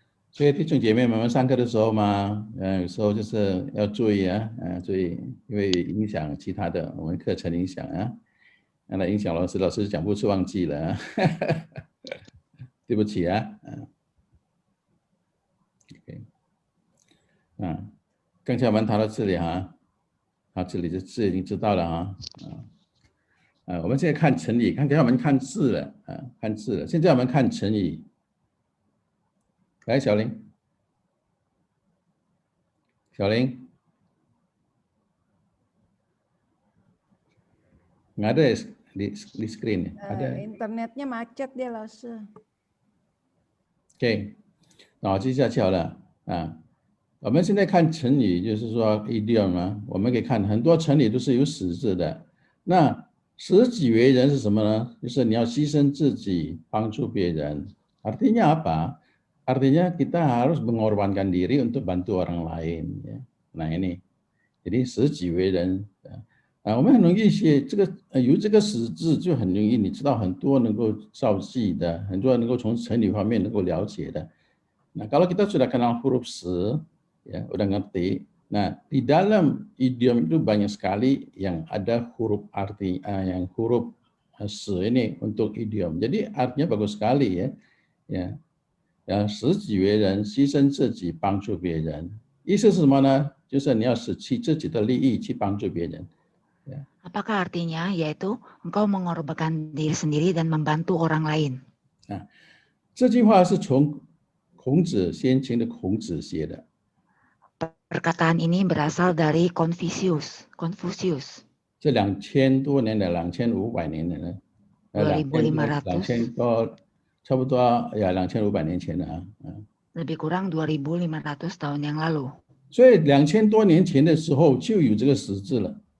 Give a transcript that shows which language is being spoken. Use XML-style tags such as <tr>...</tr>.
<zh>所以弟兄姐妹们，我们上课的时候嘛，有时候就是要注意啊，注意，因为影响其他的我们课程影响啊，那影响老师讲不出忘记了啊，对不起啊，OK， 刚才我们谈到这里哈，好，这里的字已经知道了哈，我们现在看成语，刚才我们看字了看字了，现在我们看成语。来，小林，</zh> <id>nggak ada di screen, ada. internetnya macet dia langsung.</id> <zh>OK， 那我接下去好了啊。我们现在看成语，就是说 idiom 啊，我们可以看很多成语都是有使字的。那舍己为人是什么呢？就是你要牺牲自己，帮助别人。</zh> <id>Artinya apa? Artinya kita harus mengorbankan diri untuk bantu orang lain. Ya. Nah ini, jadi 舍己为人。</id> <zh>我们很容易写这个，有这个使字就很容易，你知道很多能够造句的，很多能够从成语方面能够了解的。</zh> <id>Nah kalau kita sudah kenal huruf 舍，ya udah ngerti. Nah di dalam idiom itu banyak sekali yang ada huruf arti, yang huruf 舍 ini untuk idiom. Jadi artinya bagus sekali ya.</id> <zh>Ya, 舍己为人，牺牲自己，帮助别人。意思是什么呢？就是你要舍弃自己的利益去帮助别人。</zh> <id>Apakah artinya? Yaitu engkau mengorbankan diri sendiri dan membantu orang lain.</id> <zh>这句话是从孔子先秦的孔子写的。</zh> <id>Perkataan ini berasal dari Confucius.</id> <zh>这2000多年的，2500年的呢，2500 2000多，差不多呀，2500年前的啊。</zh> <id>Lebih kurang 2500 tahun yang lalu.</id> <zh>所以2000多年前的时候就有这个识字了。</zh>